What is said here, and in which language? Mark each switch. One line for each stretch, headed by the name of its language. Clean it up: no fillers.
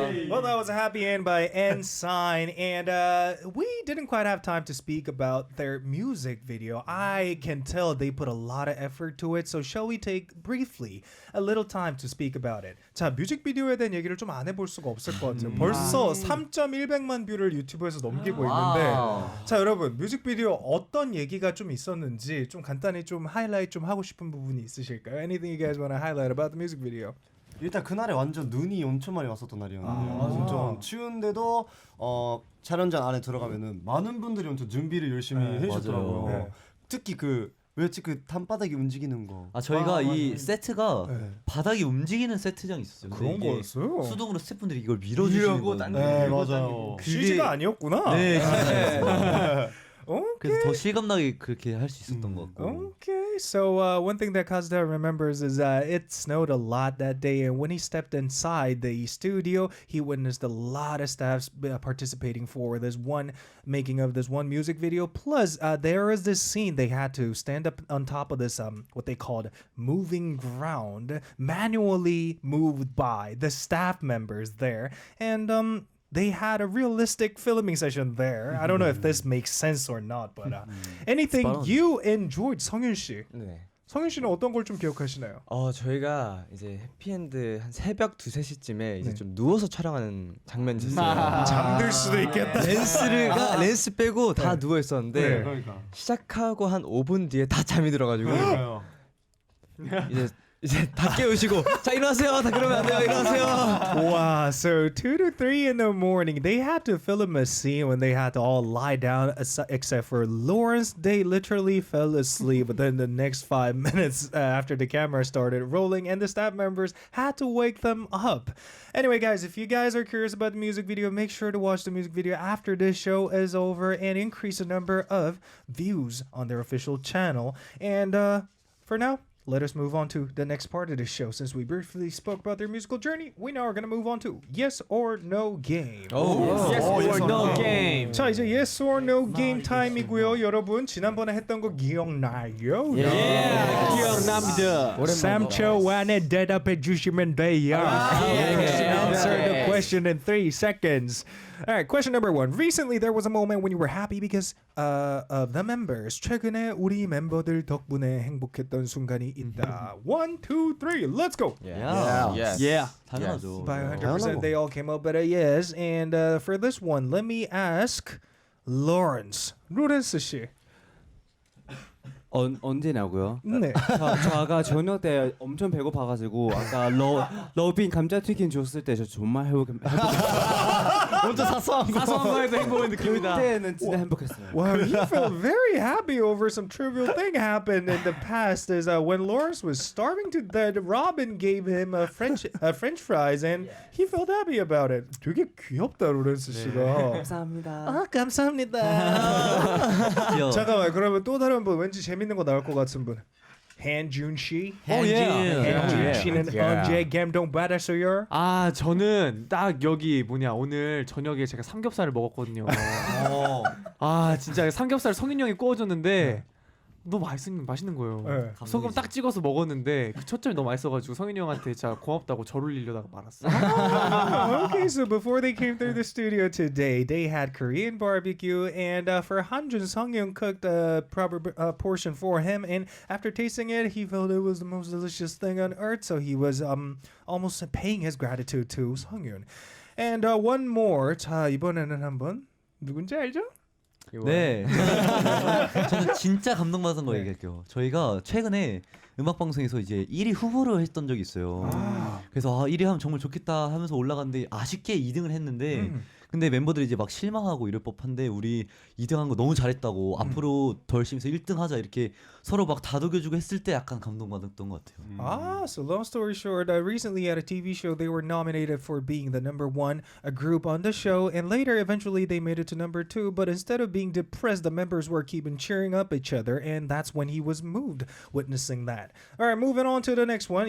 English: Well, that was a happy end by n.SSign, and we didn't quite have time to speak about their music video. I can tell they put a lot of effort to it, so shall we take briefly a little time to speak about it?
Korean: 자, 뮤직비디오에 대한 얘기를 좀 안 해볼 수가 없을 것 같아요. 벌써 3.100만 뷰를 유튜브에서 넘기고 있는데, 자 여러분 뮤직비디오 어떤 얘기가 좀 있었는지 좀 간단히 좀 하이라이트 좀 하고 싶은 부분이 있으실까요?
English: Anything you guys want to highlight about the music video?
Korean: 일단 그날에 완전 눈이 엄청 많이 왔었던 날이었는데 엄청 추운데도 촬영장 안에 들어가면은 많은 분들이 엄청 준비를 열심히 해주셨더라고요. 맞아요. 네. 특히 그 왜지 그 단바닥이 움직이는 거. 아 저희가 이 세트가 네. 바닥이 움직이는 세트장이 있었어요. 근데 그런 이게 거였어요? 수동으로 스태프분들이 이걸 밀어주시는 거예요. 네 맞아요. CG가 아니었구나. 네.
English: Okay.
Korean: 그래서 더 실감나게 그렇게 할 수 있었던 것 같고.
English: Okay, so one thing that Kazuda remembers is it snowed a lot that day, and when he stepped inside the studio, he witnessed a lot of staffs participating for this one making of this one music video. Plus, there is this scene they had to stand up on top of this what they called moving ground, manually moved by the staff members there, and they had a realistic filming session there. I don't know if this makes sense or not, but anything you enjoyed, 성윤 씨.
Korean: 네. 성윤 씨는 어떤 걸 좀 기억하시나요? 저희가 이제 해피엔드 한 새벽 2-3시쯤에 이제 네. 좀 누워서 촬영하는 장면이 있었어요. 잠들 수도 있겠다. 렌스 빼고 다 네. 누워 있었는데 네. 그러니까. 시작하고 한 5분 뒤에 다 잠이 들어가지고 이제 다 깨우시고 자 일어나세요. 다 그러면 안 돼요. 일어나세요.
English: Wow, so 2 to 3 in the morning, they had to film a scene when they had to all lie down, except for Lawrence. They literally fell asleep within the next 5 minutes after the camera started rolling, and the staff members had to wake them up. Anyway, guys, if you guys are curious about the music video, make sure to watch the music video after this show is over and increase the number of views on their official channel. And for now, let us move on to the next part of the show. Since we briefly spoke about their musical journey, we now are going to move on to Yes or No game. Yes or no game.
Korean: 자, 이제
English: Yes or No game
Korean: 타임이고요. 여러분, 지난번에 했던 거 기억나요? 기억납니다. 3초 안에 대답해 주시면 돼요.
English: Answer the question in 3 seconds. All right, question number 1. Recently, there was a moment when you were happy because of the members.
Korean: 최근에 우리 멤버들 덕분에 행복했던 순간이 있다.
English: 1, 2, 3, let's go. Yeah.
Korean: 당연하죠.
English: By 100%, they all came up with a yes. And for this one, let me ask Lawrence.
Korean: 로렌스 씨. 언제냐고요? 네. 저가 저녁 때 엄청 배고파가지고 아까 러빈 감자튀김 줬을 때 저 정말 먼저 사소한 거에도 행복을 느낍니다. 그때는 진짜 행복했어요.
English: Wow, you felt very happy over some trivial thing happened in the past. Is when Lawrence was starving to death, Robin gave him a French fries, and he felt happy about it.
Korean: 되게 귀엽다, 로렌스 씨가. 감사합니다. 감사합니다. 귀여워. 잠깐만, 그러면 또 다른 분 왠지 재밌는 거 나올 것 같은 분. 한준 씨. 한준 씨는 언제 감동 받았어요? 아 저는 딱 여기 오늘 저녁에 제가 삼겹살을 먹었거든요. 아 진짜 삼겹살 성인 형이 구워줬는데 너무 맛있는 거예요. 네. 소금 딱 찍어서 먹었는데 그 초점이 너무 맛있어가지고 성인 형한테 진짜 고맙다고 절 올리려다가 말았어.
English: Okay, so before they came through the studio today, they had Korean barbecue, and for Hanjun, Sunghyun cooked a proper portion for him, and after tasting it, he felt it was the most delicious thing on earth, so he was almost paying his gratitude to Sunghyun. And one more.
Korean: 자, 이번에는 한번 누군지 알죠? 네. 저는 진짜 감동받은 거 얘기할게요. 저희가 최근에 음악 방송에서 이제 1위 후보를 했던 적이 있어요. 그래서 1위 하면 정말 좋겠다 하면서 올라갔는데 아쉽게 2등을 했는데 근데 멤버들이 이제 막 실망하고 이럴 법한데 우리 2등한 거 너무 잘했다고 앞으로 더 열심히 해서 1등 하자 이렇게 서로 막 다독여주고 했을 때 약간 감동받았던 것 같아요.
English: So long story short, recently at a TV show, they were nominated for being the number 1 group on the show, and later, eventually, they made it to number 2. But instead of being depressed, the members were keeping cheering up each other, and that's when he was moved, witnessing that. All right, moving on to the next one.